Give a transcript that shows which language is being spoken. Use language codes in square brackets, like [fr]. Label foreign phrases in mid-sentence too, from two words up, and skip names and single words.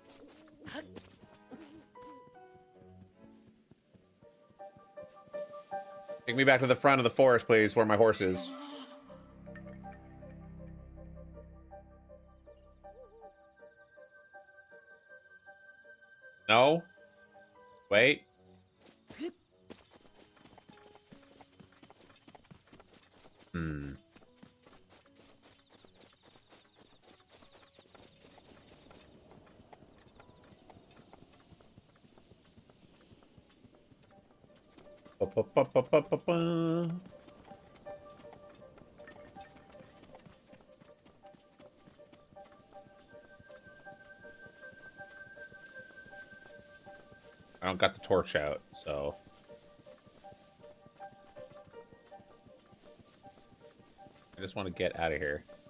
[en] Take me back to the front of the forest, please, where my horse is. No? Wait. Hmm. Ba-ba-ba-ba-ba-ba. I don't got the torch out, so. I just want to get out of here.